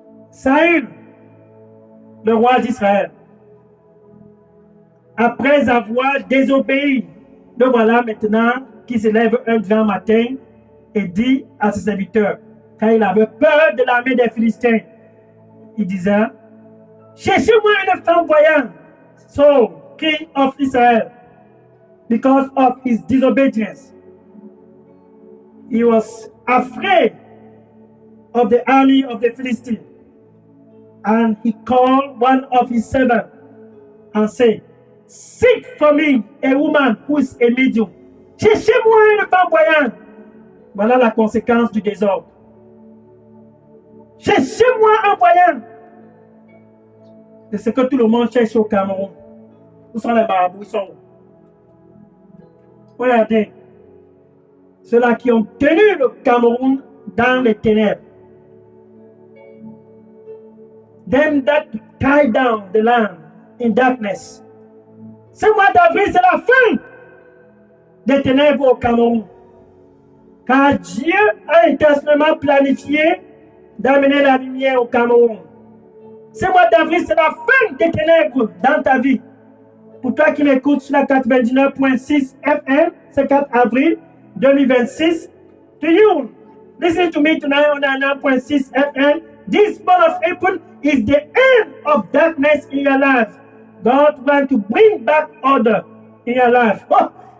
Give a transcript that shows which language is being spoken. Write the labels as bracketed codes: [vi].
[fr] Saül, le roi d'Israël, après avoir désobéi, le voilà maintenant qui se lève un grand matin et dit à ses serviteurs, car il avait peur de l'armée des Philistins, il disait, cherchez-moi une femme voyante, [en] Saul, king of Israel, because of his disobedience. He was afraid of the army of the Philistines, and he called one of his servants and said, seek for me a woman who is a medium. [fr] Cherchez-moi une femme voyante. Voilà la conséquence du désordre. Cherchez-moi un voyant. C'est ce que tout le monde cherche au Cameroun. Où sont les marabouts? Ils sont où? Regardez. Ceux-là qui ont tenu le Cameroun dans les ténèbres. [en] Them that tie down the land in darkness. [fr] Ce mois d'avril, c'est la fin des ténèbres au Cameroun. Car Dieu a intentionnellement planifié d'amener la lumière au Cameroun. Ce mois d'avril, c'est la fin des ténèbres dans ta vie. Pour toi qui m'écoutes sur la 99.6 FM, c'est 4 avril 2026. [en] To you, listen to me tonight on 9.6 FM. This month of April is the end of darkness in your life. God wants to bring back order in your life. Oh,